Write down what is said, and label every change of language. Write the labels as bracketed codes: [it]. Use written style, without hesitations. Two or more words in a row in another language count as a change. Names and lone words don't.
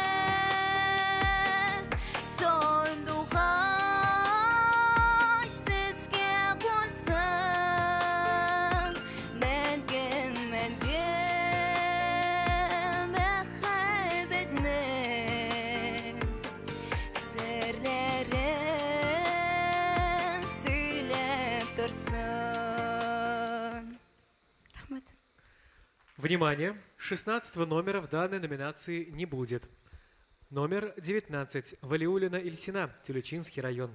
[tt] сандугач сезгә кунсын, мәңге мәхәббәтнең серләрен сөйләп торсын. Рахмәт. [ru] Внимание! 16 номера в данной номинации не будет. Номер 19. Валиулина Ильсина, Тюлечинский район.